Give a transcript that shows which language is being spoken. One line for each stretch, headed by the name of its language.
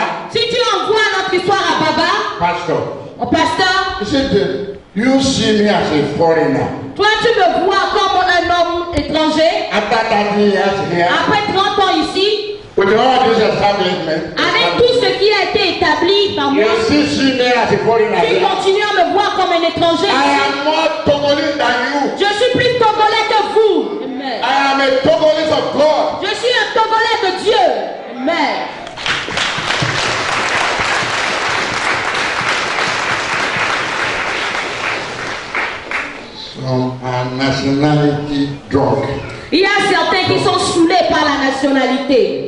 French: Si tu envoies notre histoire à Baba,
English: Pastor,
French: au pasteur,
English: he said, you see me as a foreigner.
French: toi tu me vois comme un homme étranger.
English: After 30 years here,
French: Après 30 ans ici,
English: with all this establishment,
French: avec tout ce qui a été établi par moi,
English: you still see me as a foreigner.
French: tu
English: here.
French: continues à me voir comme un étranger.
English: I am more Togolese than you.
French: Je suis plus togolais que vous. Amen.
English: I am a Togolese of God.
French: Je suis un togolais de Dieu. Amen.
English: Some are nationality drunk,
French: Il y a certains qui sont saoulés par la nationalité.